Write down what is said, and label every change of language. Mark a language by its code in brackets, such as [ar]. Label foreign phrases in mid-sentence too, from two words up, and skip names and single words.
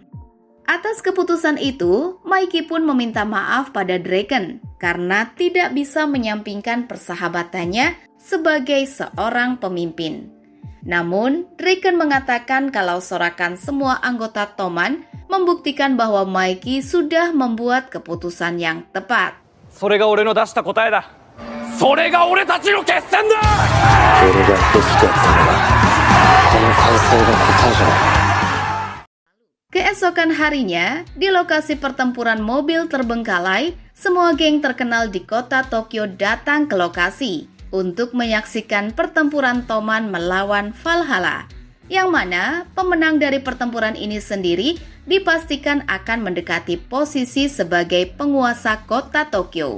[id] Atas keputusan itu, Maiki pun meminta maaf pada Dragon karena tidak bisa menyampingkan persahabatannya sebagai seorang pemimpin. Namun, Draken mengatakan kalau sorakan semua anggota Toman membuktikan bahwa Mikey sudah membuat keputusan yang tepat. [ja] それが俺の出した答えだ。それが俺たちの決戦だ。俺が欲しかったのはこの歓声が答えじゃない。 [id] Keesokan harinya, di lokasi pertempuran mobil terbengkalai, semua geng terkenal di kota Tokyo datang ke lokasi untuk menyaksikan pertempuran Toman melawan Valhalla, yang mana pemenang dari pertempuran ini sendiri dipastikan akan mendekati posisi sebagai penguasa kota Tokyo.